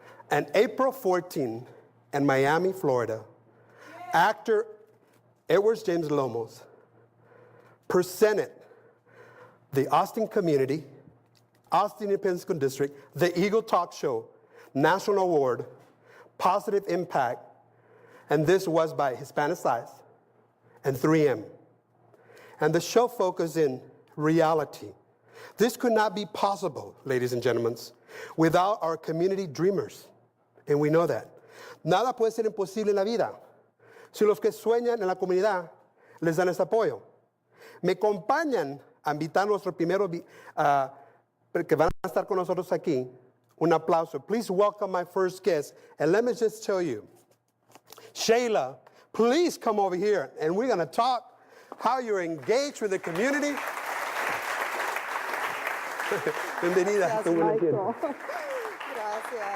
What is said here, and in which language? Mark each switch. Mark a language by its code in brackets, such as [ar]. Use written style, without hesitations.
[en] On April 14, in Miami, Florida, actor Edward James Lomos presented the Austin community, Austin Independent School District, the Eagle Talk Show, National Award, Positive Impact, and this was by Hispanic Size and 3M. And the show focused in reality. This could not be possible, ladies and gentlemen, without our community dreamers, and we know that. [es] Nada puede ser imposible en la vida si los que sueñan en la comunidad les dan ese apoyo. Me acompañan a invitar a nuestro primero que van a estar con nosotros aquí. Un aplauso. [en] Please welcome my first guest. And let me just tell you, Shayla, please come over here, and we're going to talk how you're engaged with the community. [es] Bienvenida. Gracias, Michael. Gracias.